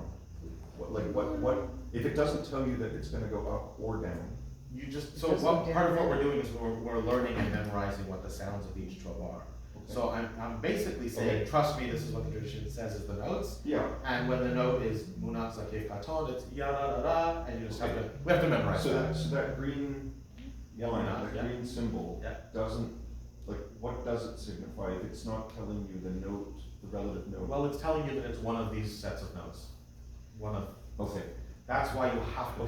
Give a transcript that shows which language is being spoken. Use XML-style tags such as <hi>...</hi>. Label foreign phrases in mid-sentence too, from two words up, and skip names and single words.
<en>What, if it doesn't tell you that it's gonna go up or down? You just, It so doesn't what, part of what down- we're doing is we're learning and memorizing what the sounds of each trope are. Okay. So I'm basically saying, Okay. trust me, this is what the tradition says is the notes. Yeah, And when the note is</en> <he>מונח זקף קטן,</he> <en>it's ya da da da, and you just have to, we have to memorize so that. that green line, that Yeah. green symbol, Yeah. doesn't, what does it signify if it's not telling you the note, the relative note? Well, it's telling you that it's one of these sets of notes. One of, Okay, that's why you have to.</en>